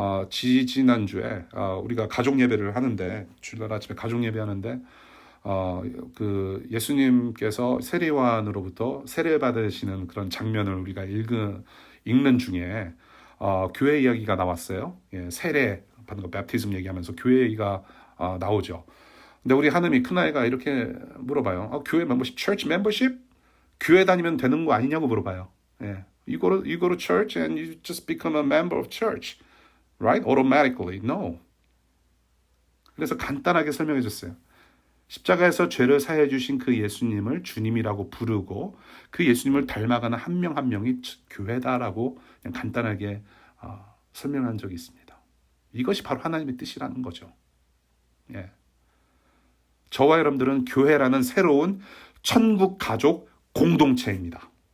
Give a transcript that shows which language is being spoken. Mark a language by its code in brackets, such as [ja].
[ko] 지지난주에 우리가 가족 예배를 하는데, 주일날 아침에 가족 예배 하는데 그 예수님께서 세례요한으로부터 세례 받으시는 그런 장면을 우리가 읽는 중에 교회 이야기가 나왔어요. 예, 세례 받는 거, 베프티즘 얘기하면서 교회 얘기가 나오죠. 근데 우리 하느님이 큰아이가 이렇게 물어봐요. 교회 멤버십, [en] church membership? [ko] 교회 다니면 되는 거 아니냐고 물어봐요. 예. [en] you go to church and you just become a member of church, right? Automatically. No. [ko] 그래서 간단하게 설명해 줬어요. 십자가에서 죄를 사해 주신 그 예수님을 주님이라고 부르고 그 예수님을 닮아가는 한 명 한 명이 교회다라고 그냥 간단하게 설명한 적이 있습니다. 이것이 바로 하나님의 뜻이라는 거죠. 예. 저와 여러분들은 교회라는 새로운 천국 가족 공동체입니다.